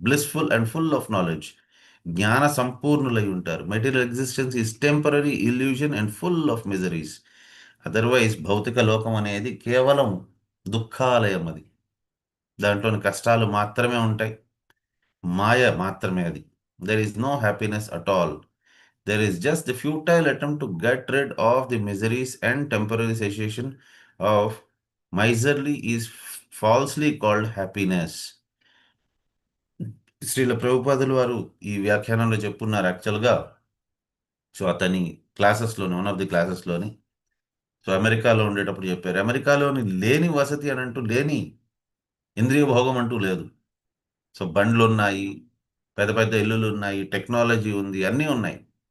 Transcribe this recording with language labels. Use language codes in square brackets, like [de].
[en] Blissful and full of knowledge. [te] జ్ఞాన సంపూర్ణులై ఉంటారు. [en] Material existence is temporary illusion and full of miseries. [te] Otherwise భౌతిక లోకం అనేది కేవలం దుఃఖాలయం. అది దాంట్లోని కష్టాలు మాత్రమే ఉంటాయి, మాయ మాత్రమే అది. [en] There is no happiness at all. There is just the futile attempt to get rid of the miseries and temporary cessation of miserly is falsely called happiness. [te] Srila ప్రభుపాదులు వారు ఈ వ్యాఖ్యానంలో చెప్పున్నారు యాక్చువల్గా. సో అతని క్లాసెస్లోని, వన్ ఆఫ్ ది క్లాసెస్లోని, సో అమెరికాలో ఉండేటప్పుడు చెప్పారు, అమెరికాలోని లేని వసతి అని అంటూ, లేని ఇంద్రియ భోగం అంటూ లేదు. సో బండ్లు ఉన్నాయి, పెద్ద పెద్ద ఇల్లులు ఉన్నాయి, టెక్నాలజీ ఉంది, అన్నీ ఉన్నాయి.